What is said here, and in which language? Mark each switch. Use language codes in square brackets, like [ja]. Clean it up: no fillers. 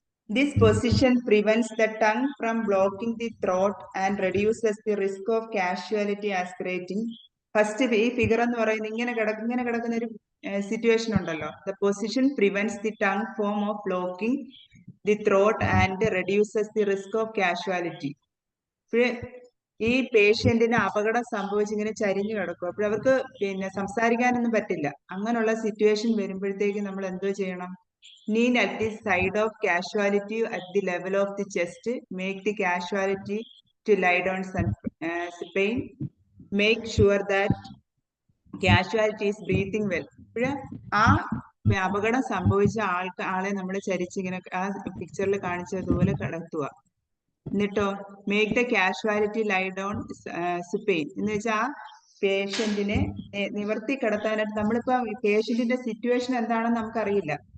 [en] This position prevents the tongue from blocking the throat and reduces the risk of casualty aspirating. [ml] First ഈ figure എന്ന് പറയുന്നത് ഇങ്ങനെ കിടക്കുന്ന ഒരു സിറ്റുവേഷൻ ഉണ്ടല്ലോ. [en] The position prevents the tongue form of blocking the throat and reduces the risk of casualty. [ml] ഈ പേഷ്യന്റിന് അപകടം സംഭവിച്ചിങ്ങനെ ചരിഞ്ഞു കിടക്കും. അപ്പോൾ അവർക്ക് പിന്നെ സംസാരിക്കാനൊന്നും പറ്റില്ല. അങ്ങനെയുള്ള സിറ്റുവേഷൻ വരുമ്പോഴത്തേക്ക് നമ്മൾ എന്തോ ചെയ്യണം? [en] Kneel at the side of casualty at the level of the chest. Make the casualty to lie down supine. Make sure that casualty is breathing well. [ml] ആ അപകടം സംഭവിച്ച ആളെ നമ്മൾ ചരിച്ചിങ്ങനെ ആ പിക്ചറിൽ കാണിച്ചതുപോലെ കിടത്തുക. എന്നിട്ടോ [en] make the casualty lie down supine [ml] എന്ന് വെച്ചാൽ ആ പേഷ്യന്റിനെ നിവർത്തി കിടത്താനായിട്ട്, നമ്മളിപ്പോ പേഷ്യന്റിന്റെ സിറ്റുവേഷൻ എന്താണെന്ന് നമുക്കറിയില്ല.